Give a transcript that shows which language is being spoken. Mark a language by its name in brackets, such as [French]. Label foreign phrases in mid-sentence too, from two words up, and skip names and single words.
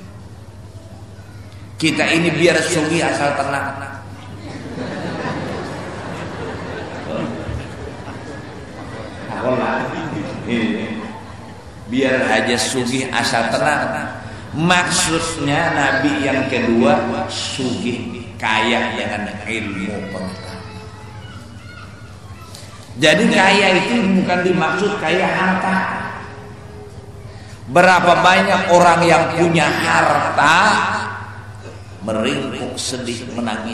[Banjar] Kita ini biar sugih asal tenang. Biar aja sugih asal tenang. Maksudnya Nabi yang kedua sugih, kaya dengan ilmu pengetahuan. Jadi kaya itu bukan dimaksud kaya harta. Berapa banyak orang yang punya harta meringkuk, sedih, menangis.